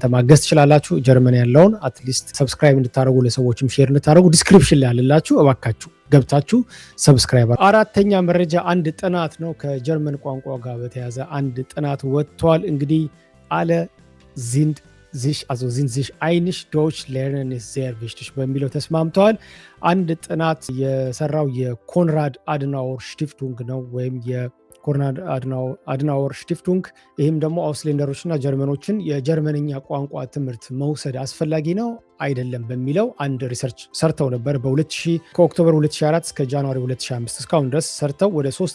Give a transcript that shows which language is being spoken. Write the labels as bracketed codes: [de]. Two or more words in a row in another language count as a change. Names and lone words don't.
[am] ማገዝ ትችላላችሁ። ጀርመን ያለውን አትሊስት ሰብስክራይብ እንድታደርጉ ለሰዎችም ሼር እንድታደርጉ ዲስክሪፕሽን ላይ አለላችሁ። እባካችሁ ገብታችሁ ሰብስክራይብ። አራተኛ መረጃ አንድ ጥናት ነው ከጀርመን ቋንቋ ጋር በተያያዘ አንድ ጥናት ወጥቷል። እንግዲህ አለ [de] sind sind sich einig, Deutsch lernen ist sehr wichtig [am] በሚለው ተስማምተዋል። አንድ ጥናት የሰራው የኮንራድ አድናወር ሽቲፍቱንግ ነው ወይም የኮንራድ አድናወር ሽቲፍቱንግ። ይህም ደግሞ አውስሌንደሮችና ጀርመኖችን የጀርመንኛ ቋንቋ ትምህርት መውሰድ አስፈላጊ ነው አይደለም በሚለው አንድ ሪሰርች ሰርተው ነበር። ከኦክቶበር 2004 እስከ ጃንዋሪ 2005 እስካሁን ድረስ ሰርተው ወደ